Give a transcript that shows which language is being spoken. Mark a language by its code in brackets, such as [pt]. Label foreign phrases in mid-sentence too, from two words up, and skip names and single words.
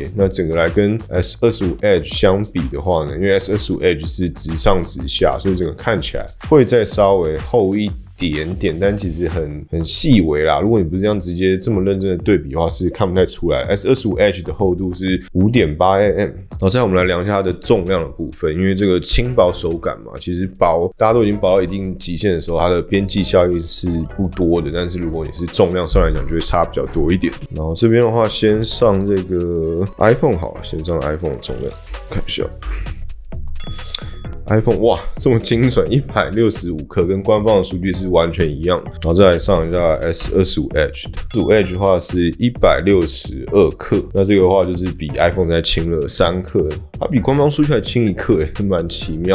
[zh] 那整個來跟 S25 Edge 相比的話呢，因為 S25 Edge 是直上直下，所以整個看起来會再稍微厚一點，但其實很細微啦。如果你不是這樣直接這麼認真的对比的話，是看不太出來。S25 Edge 的厚度是 5.8mm， 然後再我们來量一下它的重量的部分，因為這個輕薄手感嘛，其實薄大家都已經薄到一定極限的時候，它的邊際效應是不多的。但是如果你是重量上來講，就會差比較多一點。然後這邊的話，先上這個 iPhone 好了，先上 iPhone 的重量，看一下。iPhone 哇，這麼精準，165克，跟官方的數據是完全一樣的。然後再來上一下 S25 Edge 的，25 Edge 的話是162克，那這個的話就是比 iPhone 再輕了3克，它比官方數據還輕1克，蠻奇妙。